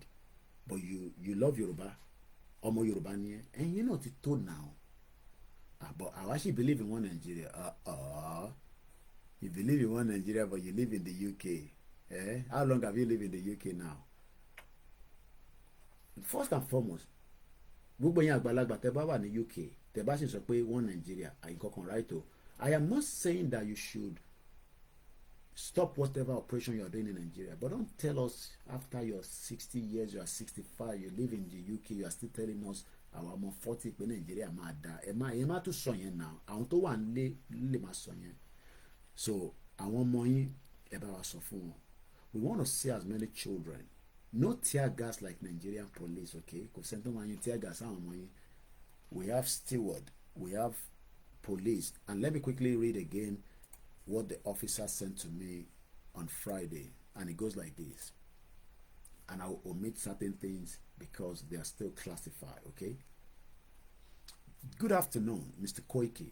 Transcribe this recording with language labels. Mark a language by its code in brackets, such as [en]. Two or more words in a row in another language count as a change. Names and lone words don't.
[en] But you love Yoruba, [yo] Omo Yoruba niye, [en] and you know what it told now. But I actually believe in one Nigeria. You believe in one Nigeria, but you live in the UK. Eh? How long have you lived in the UK now? First and foremost, [yo] gbogbo yín àgbàlagbà tẹ́ bá wà ní UK, tẹ́ bá sì sọ pé [en] one Nigeria, [yo] àyíkọ̀kan right o. [en] I am not saying that you should stop whatever operation you are doing in Nigeria, but don't tell us after you're 60 years, you are 65, you live in the UK, you are still telling us [yo] àwọn ọmọ 40 pé Nigeria máa da. Ẹ má tún sọ yẹn now. Àwọn tó wà nílé lè máa sọ yẹn. So àwọn ọmọ yín ẹ bá wa sọ fún wọn. [en] We want to see as many children. No tear gas like Nigerian police, okay? [yo] Kò sẹ́ni tó máa yin [en] tear gas [yo] àwọn ọmọ yín. [en] We have steward, we have police. And let me quickly read again what the officer sent to me on Friday. And it goes like this. And I will omit certain things because they are still classified, okay? Good afternoon, Mr. Koiki.